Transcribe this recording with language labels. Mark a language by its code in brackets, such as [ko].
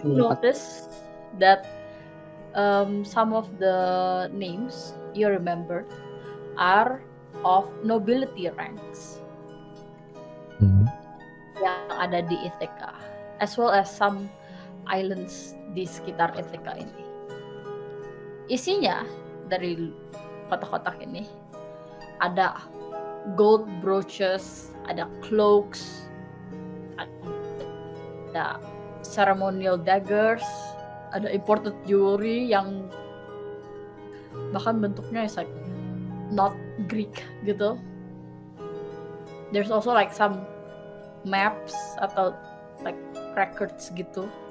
[en] you notice that some of the names you remember are of nobility ranks [id] yang ada di [en] Ithaca, as well as some islands [id] di sekitar Ithaca ini. Isinya dari kotak-kotak ini ada gold brooches, ada cloaks, ada ceremonial daggers, ada imported jewelry yang bahkan bentuknya [en] is like not Greek [id] gitu. [en] There's also like some maps atau like records gitu.